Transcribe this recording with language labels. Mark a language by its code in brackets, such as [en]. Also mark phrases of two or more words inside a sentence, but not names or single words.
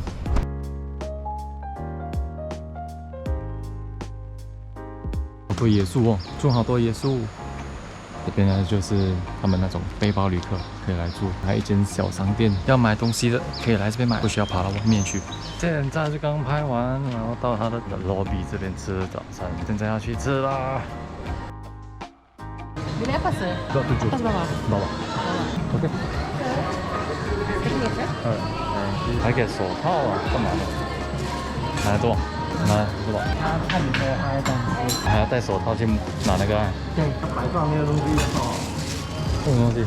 [zh] 好多椰树哦，种好多椰树。这边呢就是他们那种背包旅客可以来住，还有一间小商店，要买东西的可以来这边买，不需要跑到外面去。现在是刚拍完，然后到他的 lobby 这边吃早餐，现在要去吃啦。 [id] Beli apa sih? 7. Berapa? Bawa. [zh] OK。还给手套啊，干嘛的？拿多少？拿多少？他看你的拍的。还要戴手套去拿那个啊？对，白饭那个东西哦。什么东西